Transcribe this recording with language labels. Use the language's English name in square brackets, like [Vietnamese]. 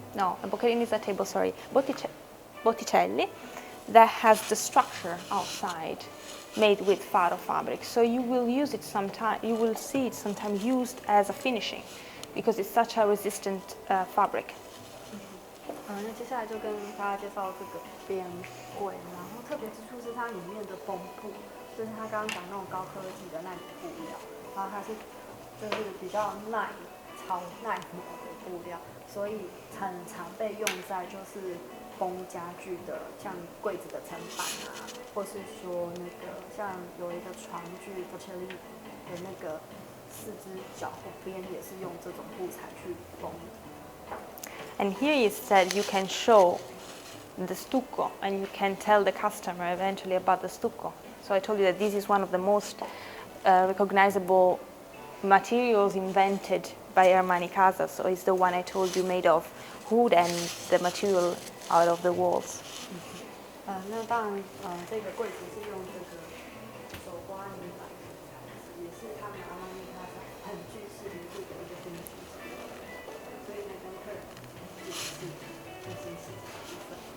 [English] No, Boccherini is a table, sorry, Botticelli, that has the structure outside made with faro fabric. So you will use it sometime, you will see it sometimes used as a finishing, because it's such a resistant fabric. [Chinese] 那接下来就跟大家介绍这个边柜，然后特别之处是它里面的绷布，就是他刚刚讲那种高科技的耐布料，然后它是就是比较超耐磨的布料，所以很常被用在就是绷家具的，像柜子的层板啊，或是说那个像有一个床具Botticelli的那个。四只脚后边也是用这种布材去缝。 [English] And here is that you can show the stucco, and you can tell the customer eventually about the stucco. So I told you that this is one of the most recognizable materials invented by Armani Casa. So it's the one I told you made of wood and the material out of the walls. [Chinese] 那当然，这个柜子是用这个手刮泥板的材质，也是他们Armani Casa很具视名度的一个东西，所以呢，跟客人解释这些事情的部分。